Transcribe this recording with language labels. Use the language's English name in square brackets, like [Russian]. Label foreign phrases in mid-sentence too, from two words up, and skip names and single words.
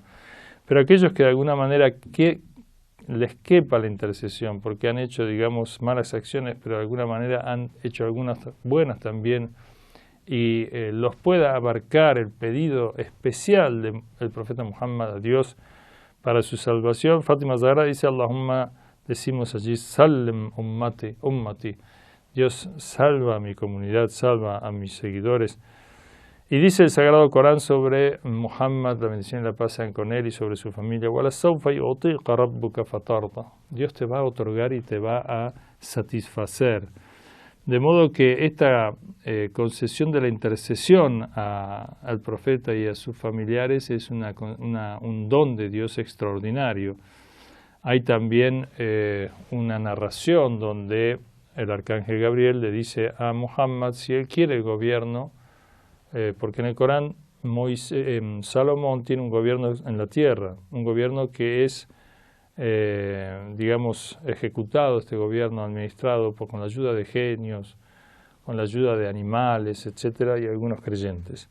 [Spanish] Pero aquellos que de alguna manera les quepa la intercesión, porque han hecho, digamos, malas acciones, pero de alguna manera han hecho algunas buenas también, y los pueda abarcar el pedido especial del profeta Muhammad a Dios para su salvación. Fátima Zahra dice: Allahumma, decimos allí, [Arabic] سلّم أمتي, [Spanish] Dios salva a mi comunidad, salva a mis seguidores. Y dice el Sagrado Corán sobre Muhammad, la bendición y la paz sean con él y sobre su familia: [Arabic] وَلَسَوْفَ يُعْطِيكَ رَبُّكَ فَتَرْضَى, [Spanish] Dios te va a otorgar y te va a satisfacer. De modo que esta concesión de la intercesión al profeta y a sus familiares es un don de Dios extraordinario. Hay también una narración donde el arcángel Gabriel le dice a Muhammad si él quiere el gobierno, porque en el Corán Salomón tiene un gobierno en la tierra, un gobierno que es, digamos, ejecutado, este gobierno administrado con la ayuda de genios, con la ayuda de animales, etcétera, y algunos creyentes.